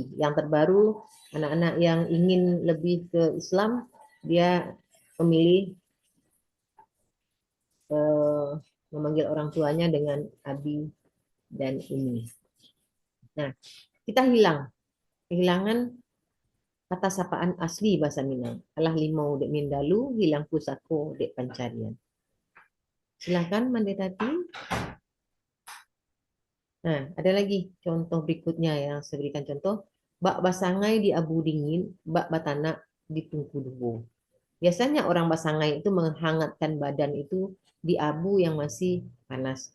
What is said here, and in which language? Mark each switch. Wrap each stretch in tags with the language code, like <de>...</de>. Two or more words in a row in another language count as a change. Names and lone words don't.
<id>Yang terbaru anak-anak yang ingin lebih ke Islam dia memilih memanggil orang tuanya dengan abi dan umi. Nah, kita kehilangan kata sapaan asli bahasa Minang.</id> <min>Alah limau dek mindalu, hilang pusako dek pencarian.</min> <id>Silakan Mandetati. Nah, ada lagi contoh berikutnya yang saya berikan contoh.</id> <min>Bak basangai di abu dingin, bak batana di tungku dubo.</min> <id>Biasanya orang basangai itu menghangatkan badan itu di abu yang masih panas.</id>